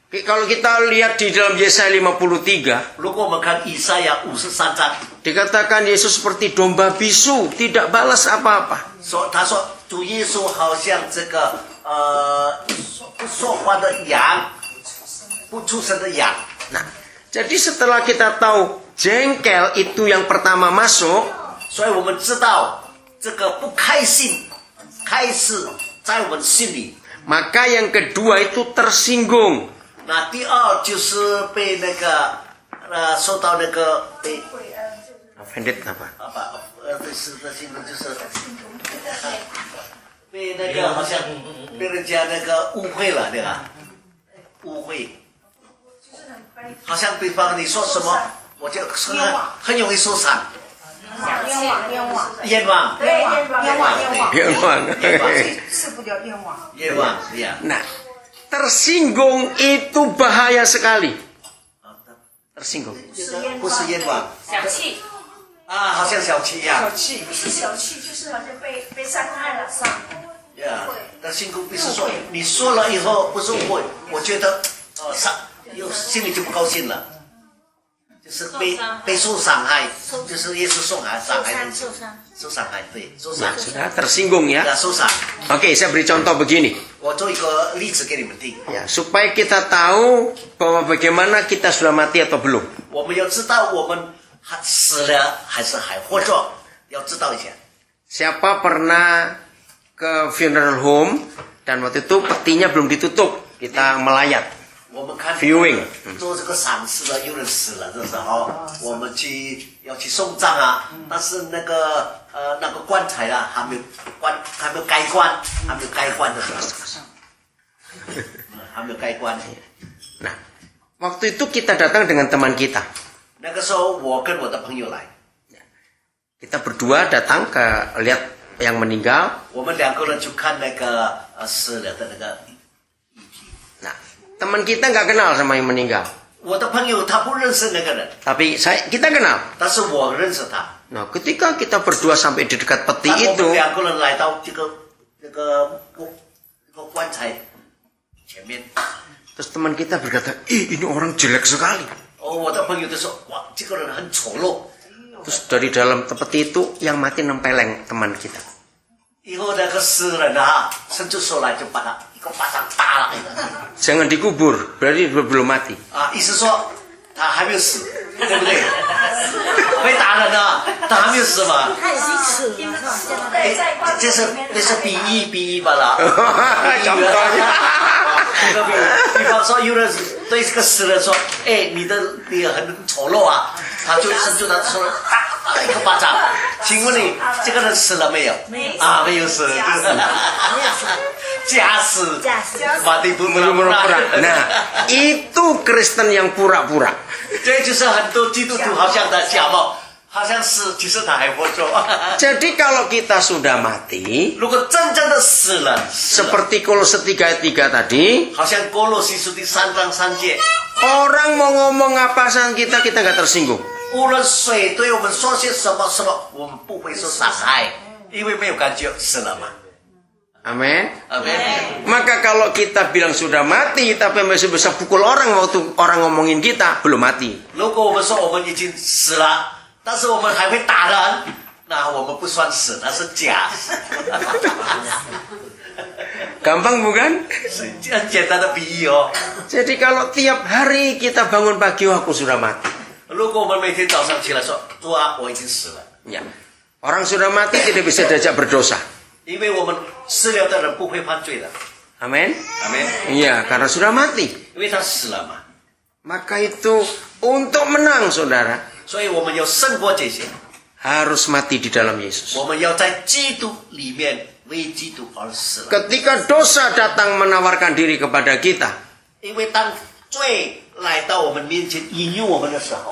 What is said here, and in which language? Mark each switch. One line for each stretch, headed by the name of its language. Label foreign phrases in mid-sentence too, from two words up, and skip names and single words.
Indonesian: Kalau kita lihat di dalam Yesaya 53,
Chinese: 如果我们看以赛亚53章，
Indonesian: dikatakan Yesus seperti domba bisu, tidak balas apa-apa.
Chinese: 他说主耶稣好像这个不说话的羊，不出声的羊。
Indonesian: Nah, jadi setelah kita tahu jengkel itu yang pertama masuk,
Chinese: 所以我们知道这个不开心开始在我们心里。
Indonesian: maka yang kedua itu tersinggung.
Chinese: 那第二就是被那个受到那个被
Indonesian: Offended apa?
Chinese: 是的心就是被那个好像被人家那个误会了，对吧？误会，好像比方你说什么，我就很容易受伤。冤枉，ya.
Indonesian: Nah, tersinggung itu bahaya sekali. Tersinggung.
Chinese: 不是冤枉，小气，好像小气一样。不是小气，就是好像被伤害了，呀，但辛苦不是说你说了以后不是我觉得又心里就不高兴了，就是被受伤害，就是也是受伤害，受伤害，对，受伤
Indonesian: Nah,，sudah tersinggung ya.
Chinese: 受伤。
Indonesian: Oke, saya beri contoh begini.
Chinese: 我做一个例子给你们听，
Indonesian: Ya, supaya kita tahu bahwa bagaimana kita sudah mati atau belum.
Chinese: 我们要知道我们还死了还是还活着，要知道一下。
Indonesian: Siapa pernah ke funeral home dan waktu itu petinya belum ditutup, kita melayat.
Chinese: 我们看 Viewing 做这个丧事的，有人死了的时候，我们要去送葬啊，但是那个棺材啊还没有开棺，还没有开棺的时候，还没有开棺。
Indonesian: Nah, waktu itu kita datang dengan teman kita.
Chinese: 那个时候我跟我的朋友来，
Indonesian: Kita berdua datang ke lihat yang meninggal.
Chinese: 我们两个人去看那个死了的那个遗体。
Indonesian: Nah, teman kita nggak kenal sama yang meninggal.
Chinese: 我的朋友他不认识那个人，
Indonesian: Tapi kita kenal.
Chinese: 但是我认识他。
Indonesian: Nah, ketika kita berdua sampai di dekat peti
Chinese: 当我
Indonesian: itu,
Chinese: 们两个人来到这个棺材前面，
Indonesian: terus teman kita berkata, "Ih, ini orang jelek sekali."
Chinese: 我的朋友就说：“哇，这个人很丑陋。”
Indonesian: Terus dari dalam peti itu yang mati nempeleng teman kita.
Chinese: 以后那个死人啊，伸出手来就把他一个巴掌打了。
Indonesian: Jangan dikubur, berarti belum mati.
Chinese: 意思说他还没有死，对不对？被打人了，他还没有死嘛？他已经死了，这是比喻罢了。比方说，有人对这个死人说：“哎，你很丑陋啊！” 他就伸出他手打了一个巴掌。请问你这个人死了没有？没有死，假死，
Indonesian: mati pura-pura. Nah, itu Kristen yang pura-pura.
Chinese: 这就是很多基督徒好像在假冒，好像是，其实他还活着。
Indonesian: Jadi kalau kita sudah mati,
Chinese: 如果真正的死了，
Indonesian: seperti Kolose 3:3 tadi,
Chinese: 好像哥罗西书第3章3节，
Indonesian: orang mau ngomong apa sama kita nggak tersinggung.
Chinese: 无论谁对我们说些什么，我们不会受伤害，因为没有感觉死了嘛。
Indonesian: Amin.
Chinese: Amin.
Indonesian: Maka kalau kita bilang sudah mati, tapi masih bisa pukul orang waktu orang ngomongin kita, belum mati.
Chinese: 如果我们说我们已经死了，但是我们还会打人，那我们不算死，那是假死。
Indonesian: Gampang bukan?
Chinese: 是很简单的比喻哦。
Indonesian: Jadi kalau tiap hari kita bangun pagi, oh, aku sudah mati.
Chinese: 如果我们每天早上起来说，主啊，我已经死了，
Indonesian: Ya. Orang sudah mati tidak bisa diajak berdosa.
Chinese: 因为我们死了的人不会犯罪的。
Indonesian: Amin.
Chinese: Amin.
Indonesian: Iya, karena sudah mati.
Chinese: 因为他死了嘛，
Indonesian: Maka itu untuk menang, saudara,
Chinese: 所以我们要胜过这些，
Indonesian: harus mati di dalam Yesus.
Chinese: 我们要在基督里面为基督而死了。
Indonesian: Ketika dosa datang menawarkan diri kepada kita,
Chinese: 因为当罪来到我们面前引诱我们的时候，